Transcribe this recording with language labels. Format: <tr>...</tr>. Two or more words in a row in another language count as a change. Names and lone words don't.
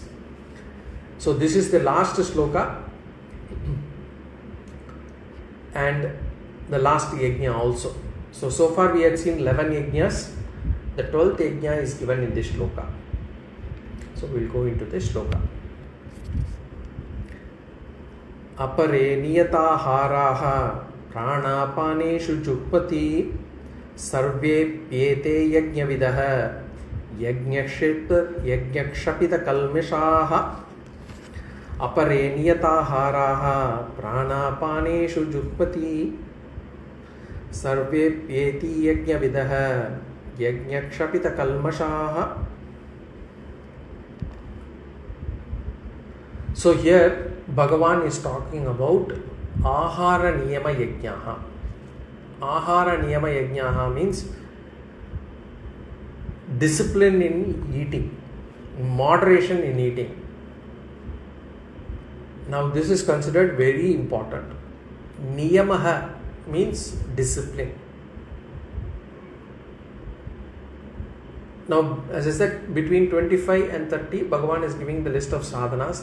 <en>So this is the last sloka and the last yajña also. So far we had seen 11 yajñas. The 12th yajña is given in this sloka. So we will go into this sloka.</en> <sa>अपरे नियताहाराः प्राणापानेषु जुह्वति सर्वे प्येते यज्ञविदः यज्ञक्षपित कल्मषाः. अपरे नियताहाराः प्राणापानेषु जुह्वति सर्वे प्येते यज्ञविदः यज्ञक्षपित कल्मषाः.</sa> <en>So here Bhagavan is talking about</en> <sa>आहार-नियम यज्ञः. आहार-नियम यज्ञः</sa> <en>means discipline in eating, moderation in eating. Now this is considered very important. Niyamaha means discipline. Now, as I said, between 25 and 30, Bhagavan is giving the list of sadhanas.</en>